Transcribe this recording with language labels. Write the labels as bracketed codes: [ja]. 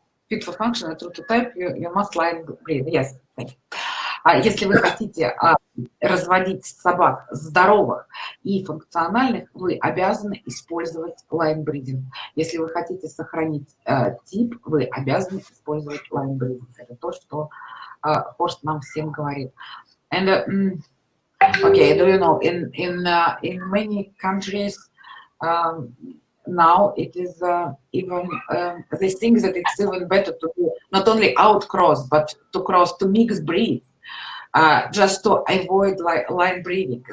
[en] Fit for function, true to type, you must line breed. Yes, thank you. [ru] Если вы хотите разводить собак здоровых и функциональных, вы обязаны использовать лайнбридинг. Если вы хотите сохранить тип, вы обязаны использовать лайнбридинг. Это то, что Хорст нам всем говорит. [en] And okay, do you know, in many countries now it is even they think that it's even better to do not only outcross but to mix breeds just to avoid line breeding.